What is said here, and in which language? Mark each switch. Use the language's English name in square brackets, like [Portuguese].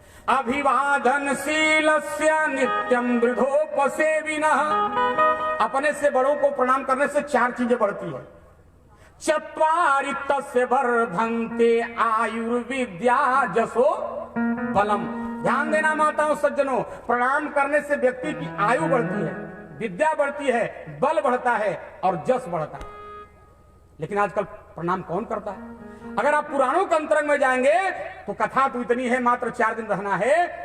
[Sanskrit] अभिवादनशीलस्य नित्यम वृद्धोपसेविनः, [Hindi] अपने से बड़ों को प्रणाम करने से चार चीजें बढ़ती है। [Sanskrit] चत्वारि तस्य वर्धन्ते आयुर्विद्या जसो बलम। [Hindi] ध्यान देना माताओं सज्जनों, प्रणाम करने से व्यक्ति की आयु बढ़ती है, विद्या बढ़ती है, बल बढ़ता है और जस बढ़ता है। लेकिन आजकल प्रणाम कौन करता है? अगर आप पुराणों के अंतरंग में जाएंगे तो कथा तो इतनी है, मात्र 4 दिन रहना है।